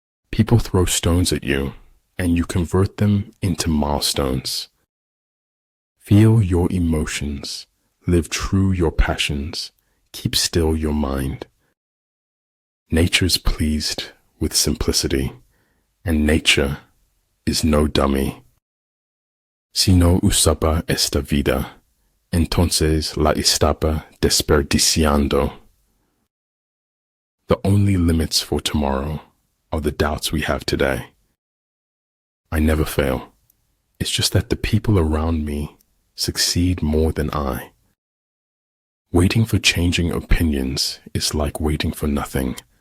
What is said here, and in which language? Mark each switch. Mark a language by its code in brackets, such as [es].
[en] People throw stones at you, and you convert them into milestones. Feel your emotions. Live true your passions. Keep still your mind. Nature's pleased with simplicity, and nature is no dummy. [es] Si no usaba esta vida, entonces la estaba desperdiciando. [en] The only limits for tomorrow are the doubts we have today. I never fail. It's just that the people around me succeed more than I. Waiting for changing opinions is like waiting for nothing.